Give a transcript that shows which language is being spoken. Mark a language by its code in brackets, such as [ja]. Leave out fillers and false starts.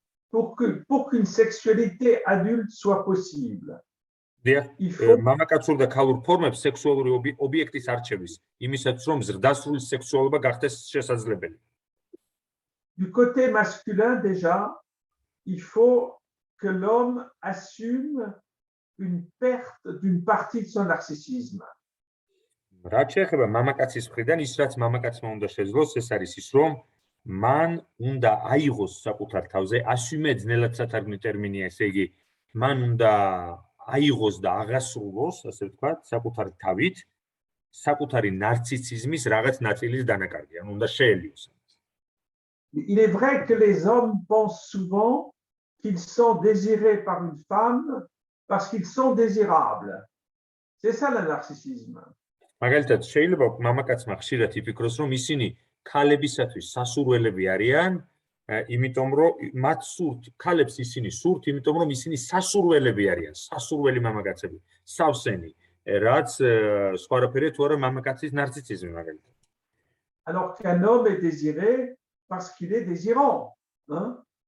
[fr] Pour qu'une sexualité adulte soit possible. [ka] მამაკაცურ და ქალურ ფორმებს სექსუალური ობიექტის არჩევის, იმისაც რომ ზრდასრული სექსუალობა გახდეს შესაძლებელი. [fr] Du côté masculin déjà, il faut que l'homme assume une perte d'une partie de son narcissisme. [ka] რაც შეეხება მამაკაცის მხრიდან, ის რაც მამაკაცმა უნდა შეძლოს, ეს არის ის, რომ მან უნდა აიღოს საკუთარ თავზე, assume ძნელად სათარგმნი ტერმინია, ესე იგი, მან უნდა აიღოს და აღასრულოს, ასე ვთქვათ, საკუთარ თავით, საკუთარი ნარციციზმის რაღაც ნაწილის დანაკარგი, ანუ უნდა შეელიოს. [fr] Il est vrai que les hommes pensent souvent qu'ils sont désirés par une femme parce qu'ils sont désirables. C'est ça le narcissisme. [ka] მაგალითად, შეიძლება მამაკაცმა ხშირად იფიქროს, რომ ისინი ქალებისათვის სასურველები არიან, იმიტომ რომ მათ სურთ, ქალებს ისინი სურთ, იმიტომ რომ ისინი სასურველები არიან, სასურველი მამაკაცები, სავსენი, რაც სხვარაფერია თუ არა მამაკაცის ნარციციზმი მაგალითად. [fr] Alors qu'un homme est désiré parce qu'il est désirant, hein?